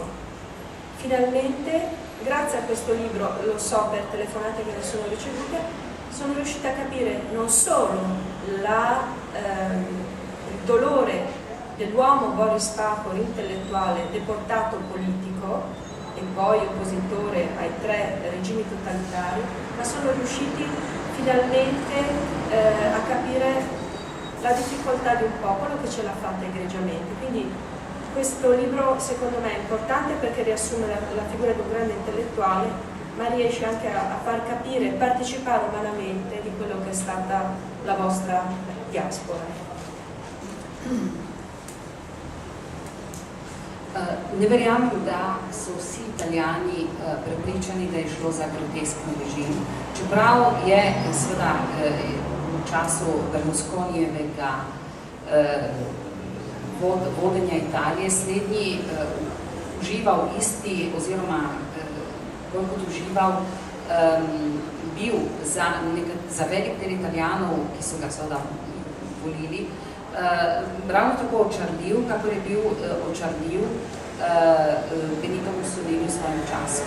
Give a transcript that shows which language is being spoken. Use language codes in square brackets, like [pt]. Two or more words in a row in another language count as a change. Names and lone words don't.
[it] Finalmente, grazie a questo libro, lo so per telefonate che ne sono ricevute, sono riuscita a capire non solo il dolore dell'uomo Boris Papor, intellettuale, deportato politico e poi oppositore ai 3 regimi totalitari, ma sono riusciti finalmente a capire la difficoltà di un popolo che ce l'ha fatta egregiamente. Quindi questo libro secondo me è importante perché riassume la figura di un grande intellettuale, ma riesce anche a far capire e partecipare umanamente di quello che è stata la vostra diaspora. [sl] Ne verjamem, da so vsi Italijani prepričani, da je šlo za grotesken režim. Čeprav je seveda v času Berlusconijevega vodenja Italije slednji užival isti, oziroma bolj kot užival, bil za velik del Italijanov, ki so ga seveda volili, ravno tako očarljiv, kakor je bil očarljiv Benito Mussolini v svojem času.